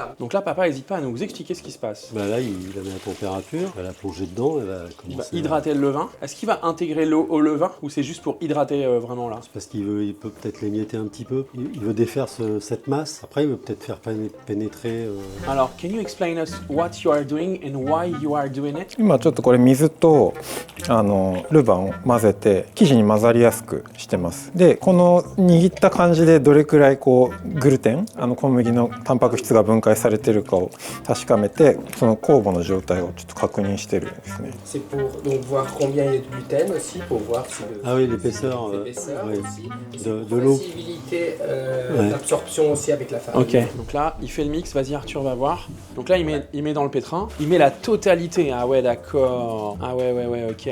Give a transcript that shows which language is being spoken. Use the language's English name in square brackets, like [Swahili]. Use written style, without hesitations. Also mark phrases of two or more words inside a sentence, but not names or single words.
[French] Donc là, papa n'hésite pas à nous expliquer ce qui se passe. Là, il la met à température, elle va la plonger dedans, elle va Il va commencer hydrater le levain. Est-ce qu'il va intégrer l'eau au levain ou c'est juste pour hydrater vraiment là? C'est parce qu'il peut peut-être l'émietter un petit peu. Il veut défaire cette masse. Après, il veut peut-être faire pénétrer. Alors, [English] can you explain us what you are doing and why you are doing it? [Japanese] 今ちょっとこれ水とルヴァンを混ぜて生地に混ざりやすくしてます。でこの握った感じでどれくらいこうグルテン小麦のタンパク質が分解されているかを確かめてその酵母の状態をちょっと確認してるんですね。 [French] C'est pour donc voir combien il y a de gluten aussi, pour voir si Ah oui, l'épaisseur l'épaisseur aussi, de l'eau. Possibilité d'absorption aussi avec la farine. Ok, donc là, il fait le mix. Vas-y, Arthur, va voir. Donc là, il met dans le pétrin. Il met la totalité. Ah ouais, d'accord. Ah ouais, ok.